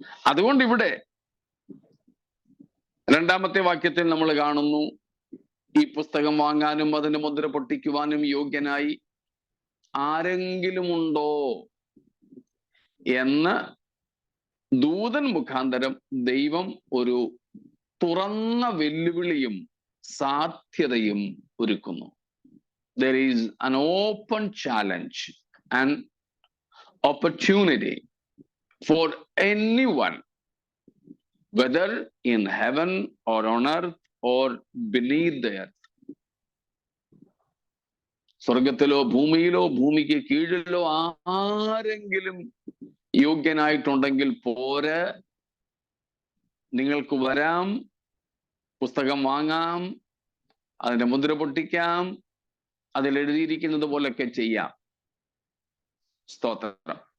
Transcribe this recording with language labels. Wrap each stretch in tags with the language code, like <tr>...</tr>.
<ml>അതുകൊണ്ട് ഇവിടെ 2ാമത്തെ വാക്യത്തിൽ നമ്മൾ കാണുന്നു, ഈ പുസ്തകം വാങ്ങാനും അതിന് മുദ്ര പൊട്ടിക്കുവാനും യോഗ്യനായി ആരെങ്കിലും ഉണ്ടോ എന്ന് ദൂതൻ മുഖാന്തരം ദൈവം ഒരു തുറന്ന വെല്ലുവിളിയും സാധ്യതയും ഒരുക്കുന്നു.</ml> <en>There is an open challenge and opportunity for anyone, whether in heaven or on earth or beneath the earth.</en> <ml>സ്വർഗത്തിലോ ഭൂമിയിലോ ഭൂമിക്ക് കീഴിലോ ആരെങ്കിലും യോഗ്യനായിട്ടുണ്ടെങ്കിൽ പോരെ, നിങ്ങൾക്ക് വരാം, പുസ്തകം വാങ്ങാം, അതിന്റെ മുദ്ര പൊട്ടിക്കാം, അതിൽ എഴുതിയിരിക്കുന്നത് പോലൊക്കെ ചെയ്യാം. സ്തോത്രം.</ml>